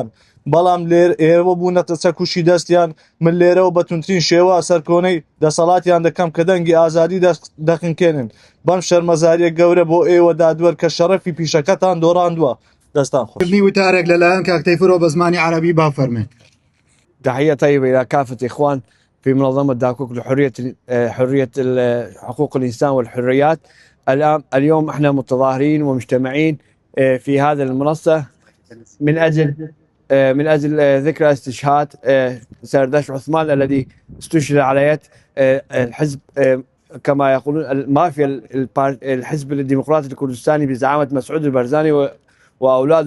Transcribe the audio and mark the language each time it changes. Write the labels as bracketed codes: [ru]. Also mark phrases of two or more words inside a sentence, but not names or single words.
[ckb] بەڵام لێر ئێوە بوونەتە چەکوشی دەستیان من لێرەوە بەتونترین شێوە سەرکۆنەی دەسەڵاتیان دەکەم کە دەنگی ئازادی دەخنکێنن. بەم شەرمەزاریە گەورە بۆ ئێوە دادوەر کە شەرەفی پیشەکەتان دۆڕاندووە. دەستان خۆش. کردنی وتارێک لەلایەن کاک تەیفۆرۆ بە زمانی عەرەبی با فەرمێت. [ar] تحية طيبة إلى كافة إخوان في منظمة داكوك لحرية حقوق الإنسان والحريات. اليوم احنا متظاهرين ومجتمعين في هذا المنصة من أجل ذكرى استشهاد سرداش عثمان الذي استشهد على يد الحزب كما يقولون المافيا الحزب الديمقراطي الكردستاني بزعامة مسعود البرزاني وأولاده.